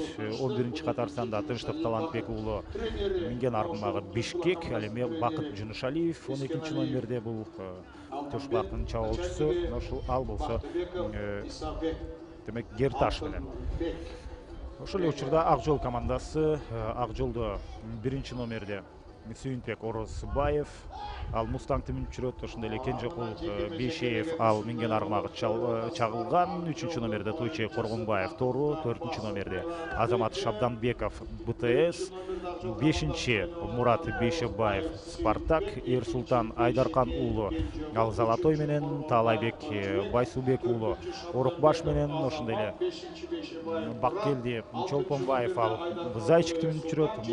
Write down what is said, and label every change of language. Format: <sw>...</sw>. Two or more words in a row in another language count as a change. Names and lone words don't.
<ky>11-чи катар санда Тынчтык Талантбек уулу минген аргымагы Бишкек, ал эми Бакыт Жунушалиев 12-чи номерде бул Төшбулактын чабуулчусу, ошол ал болсо демек Герташ менен. Ошол эле учурда Ак Жол командасы, Ак Жолдо 1-чи номерде Сүйінбек Орозбаев ал Мустангты мініп жүреді. Ошондой эле Кенжекул Бейшеев ал минген аргымагы чагылган. 3-чү номерде Тойчей Коргонбаев Тору, 4-чү номерде Азамат Шабданбеков БТС, 5-чи Мурат Бейшебаев Спартак, Эрсултан Айдаркан уулу ал Золотой менен, Таалайбек Байсубек уулу Орукбаш менен, ошондой эле Баккелди Чолпонбаев ал Зайчикти мініп жүрөт.</ky>